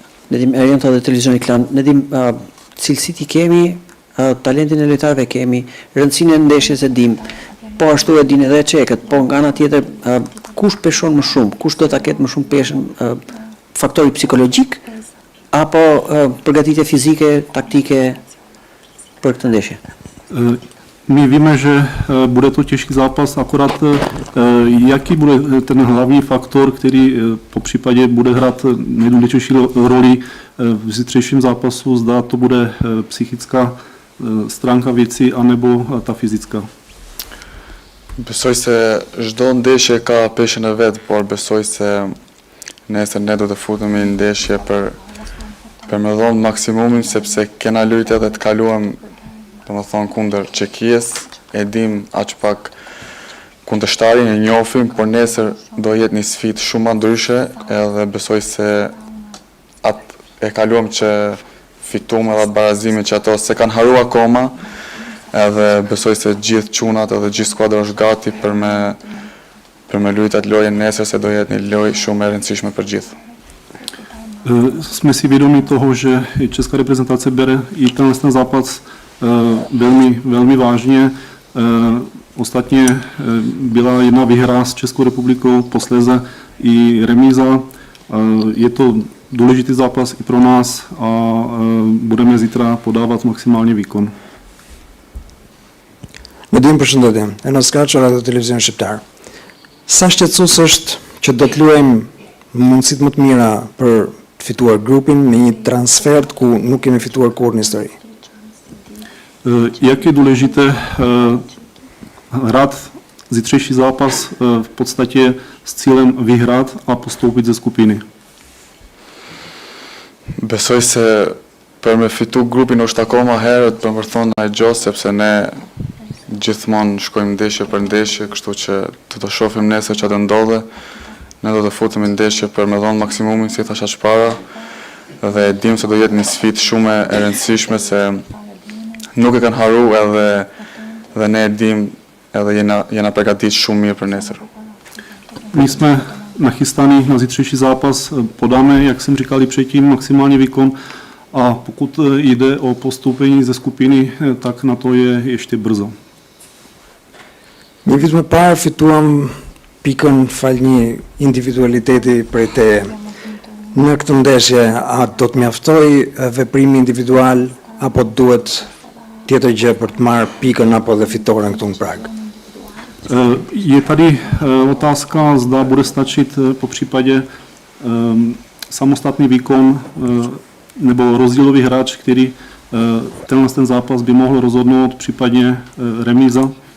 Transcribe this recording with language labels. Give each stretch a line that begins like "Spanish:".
Albanian: Nedim, jam të dhe televizioni Klan. Nedim, cilësit I kemi, talentin e lojtarëve kemi, rëndësinë e ndeshjes e dim, po ashtu e din edhe çekët, po nga ana tjetër kush peshon më shumë, kush do ta ketë më shumë peshën, faktori psikologjik apo përgatitje fizike, taktike për këtë ndeshje?
Czech: My víme, že bude to těžký zápas, akorát jaký bude ten hlavní faktor, který po případě bude hrát nejdůležitější roli v zítřejším zápasu, zda to bude psychická stránka věci, anebo ta fyzická.
Albanian: Besoj se çdo ndeshje ka peshën e vet, por besoj se nesër ne do të futemi në ndeshje për me dhënë maksimumin, sepse kena lujtë edhe të kaluam domethënë kundër Çekijës, e dim aq pak kundërshtarin e njohim, por nesër do jetë një sfidë shumë ndryshe, edhe besoj se atë e kaluam që fituam edhe barazimin që ato se kanë haruar akoma, edhe besoj se gjithë çunat edhe gjithë skuadra është gati për me për me luajt atë lojën nesër se do jetë një lojë shumë e rëndësishme për gjithë.
Czech: Jsme si vědomi toho, že i česká reprezentace bere i ten zápas velmi vážně. Ostatně byla jedna výhra s Českou republikou, posléze i remíza. Je to důležitý zápas i pro nás a budeme zítra podávat maximálně výkon.
Albanian: Nedim përshëndetje, Enos Kaço, Radio Televizion Shqiptar. Sa shqetësues është që do të luajmë mundësitë më të mira për të fituar grupin në një transfert ku nuk kemi fituar kurrë në histori?
Czech: Jak je důležité hrát zítřejší zápas v podstatě s cílem vyhrát a postoupit ze skupiny?
Albanian: Besoj se për me fitu grupin është akoma herët për më thonë ai gjë, sepse ne gjithmonë shkojmë ndeshje për ndeshje, kështu që të shohim nesër çfarë do ndodhe. Ne do të futemi në ndeshje për me dhënë maksimumin, si thash para, dhe dim se do jetë një sfidë shumë e rëndësishme se nuk e kanë haru edhe ne dim edhe jena përgatitur shumë mirë për nesër.
Czech: My jsme nachystaní na zítřejší zápas, podáme, jak jsem říkal i předtím, maximálně výkon a pokud jde o postoupení ze skupiny, tak na to je ještě brzo.
Albanian: Një vit më parë fituam pikën fal një individualiteti prej teje. Në këtë ndeshje, a do të mjaftoj veprimi individual apo duhet tjetër gjë për të marrë pikën apo dhe fitoren këtu në Prag?
Czech: Je tady otázka, zda bude stačit po případě samostatný výkon nebo rozdílový hráč, který ten zápas by mohl rozhodnout, případně remíza.